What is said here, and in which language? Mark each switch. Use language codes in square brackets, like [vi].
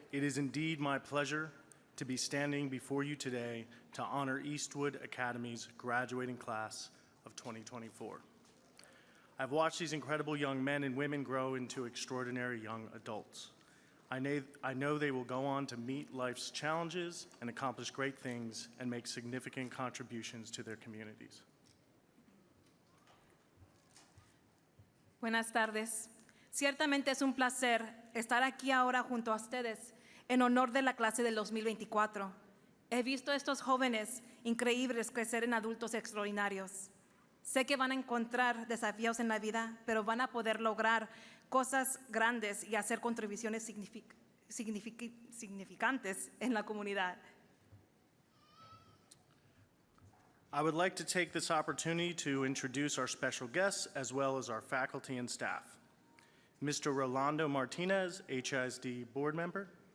[en] It is indeed my pleasure to be standing before you today to honor Eastwood Academy's graduating class of 2024. I've watched these incredible young men and women grow into extraordinary young adults. I know they will go on to meet life's challenges and accomplish great things and make significant contributions to their communities. [es] Buenas tardes. Ciertamente es un placer estar aquí ahora junto a ustedes en honor de la clase del 2024. He visto a estos jóvenes increíbles crecer en adultos extraordinarios. Sé que van a encontrar desafíos en la vida, pero van a poder lograr cosas grandes y hacer contribuciones significantes en la comunidad. [en] I would like to take this opportunity to introduce our special guests as well as our faculty and staff. Mr. Rolando Martinez, HISD board member.